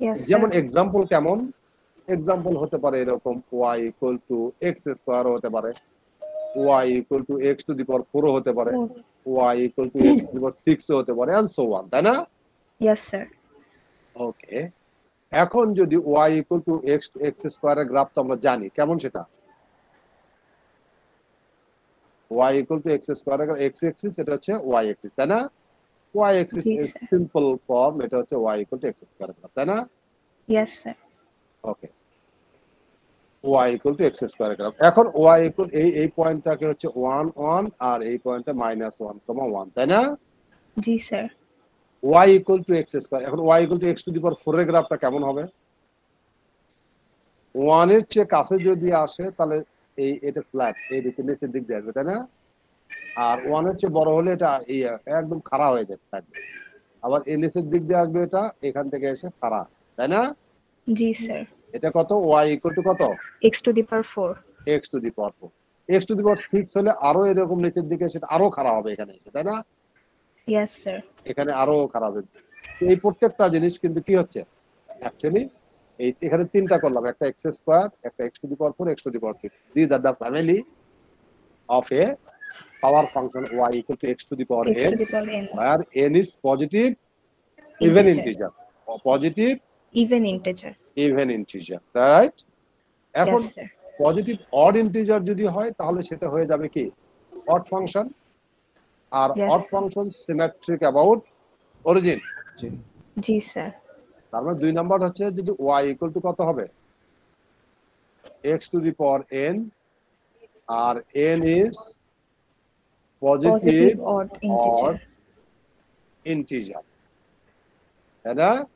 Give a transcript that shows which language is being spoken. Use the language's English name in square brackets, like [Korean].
[Bangla] যেমন এক্সাম্পল কেমন এক্সাম্পল হতে পারে এরকম [English] y equal to x square হতে পারে y equal to x to the power 4 হতে পারে y equal to x to the power 6 হতে পারে and so on [Bangla] তাই না? [English] Yes sir. [Bangla] ওকে এখন যদি y equal to x স্কয়ারের graph তো আমরা জানি কেমন সেটা y equal to x square x axis এটা হচ্ছে y axis তাই না? y axis is simple form এটা হচ্ছে y equal to x square তাই না? [English] Yes sir. [Bangla] Okay y equal to x square এখন y equal এই পয়েন্টটাকে হচ্ছে 1 1 আর এই পয়েন্টটা -1, 1 তাই না? জি sir. [English] y equal to x square এখন y equal to x to the power 4 [Bangla] এর গ্রাফটা কেমন হবে 1 এর চেয়ে কাছে যদি আসে তাহলে এটা ফ্ল্যাট এই দিকে নিচের দিক দিয়ে আসবে তাই না? আর 1 এর চেয়ে বড় হলে এটা একদম খাড়া হয়ে যেতে থাকবে আবার এই নিচের দিক দিয়ে আসবে এটা এখান থেকে এসে খাড়া তাই না? জি স্যার। এটা কত y equal to কত [English] x to the power 4 x to the power 4 x to the power 6 [Bangla] হলে আরো এরকম নিচের দিকে সেটা আরো খাড়া হবে এখানে এসে তাই না? [English] Yes sir. [Bangla] এখানে আরো খারাপ হবে এই প্রত্যেকটা জিনিস কিন্তু কি হচ্ছে অ্যাকচুয়ালি এই এখানে তিনটা করলাম একটা x স্কয়ার একটা [English] x to the power 4 x to the power 6 these are the family of a power function y equal to x to the power n where n is positive even integer or positive even integer right [Bangla] এখন positive odd integer যদি হয় তাহলে সেটা হয়ে যাবে কি odd function আর odd function symmetric about origin G sir. তার মানে দুই নাম্বার হচ্ছে যদি y ইকুয়াল টু কত হবে x to the power n আর n is positive odd integer তাই না?